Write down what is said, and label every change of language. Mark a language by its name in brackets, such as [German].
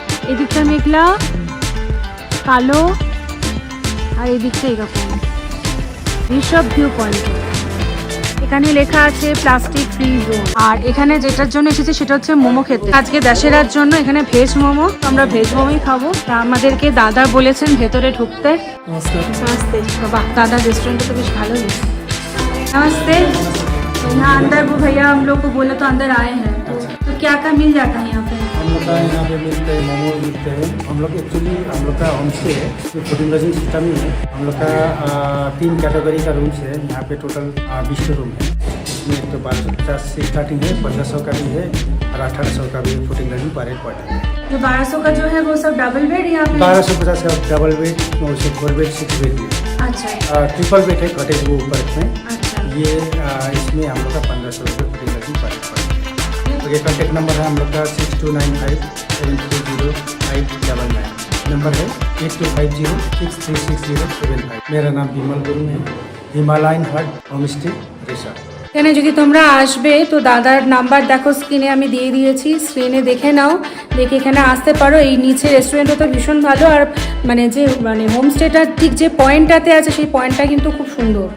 [Bangla] এদিকটা মেঘলা কালো, আর এদিকটা এরকম। ঋষভ ভিউ পয়েন্ট, এখানে লেখা আছে প্লাস্টিক ফ্রি জোন। আর এখানে যেটার জন্য এসেছে সেটা হচ্ছে মোমো খেতে। আজকে দশেরার জন্য এখানে ভেজ মোমো, আমরা ভেজ মোমোই খাবো। আমাদেরকে দাদা বলেছেন ভেতরে ঢুকতে। नमस्ते। [Hindi] वाह दादा रेस्टोरेंट तो कुछ भालो ही। नमस्ते। यहाँ अंदर वो भैया हम लोग को बोला तो अंदर आए हैं, तो क्या क्या मिल जाता है यहाँ पे? हम लोग का यहाँ पे मिलते हैं, मोमो मिलते हैं। हम लोग एक्चुअली हम लोग का होम स्टे है, जो फूडिंग लॉजिंग सिस्टम ही है। हम लोग का 3 कैटेगरी का रूम्स है। यहाँ पे टोटल 20 रूम है। इसमें एक तो 1250 से स्टार्टिंग है, 1500 का भी है और 1800 का भी फूडिंग लॉजिंग पर हेड पड़ता है। जो 1200 का जो है वो सब डबल बेड या फिर 1250 का डबल बेड, 4 बेड 6 बेड में। अच्छा ट्रिपल बेड है कॉटेज वो ऊपर में। अच्छा ये इसमें हम लोग का 1500 रुपये फुटिंग लगी पड़ेगा। तो ये कॉन्टेक्ट नंबर है हम लोग का 6295730599। नंबर है 8250636075। मेरा नाम বিমল গুরু है, হিমালয়ান হাট হোমস্টে রিসর্ট। [Bangla] এখানে যদি তোমরা আসবে তো দাদার নাম্বার দেখো স্ক্রিনে আমি দিয়ে দিয়েছি, স্ক্রিনে দেখে নাও, দেখে এখানে আসতে পারো। এই নিচে রেস্টুরেন্টও তো ভীষণ ভালো, আর মানে যে মানে হোমস্টেটার ঠিক যে পয়েন্টটাতে আছে সেই পয়েন্টটা কিন্তু খুব সুন্দর।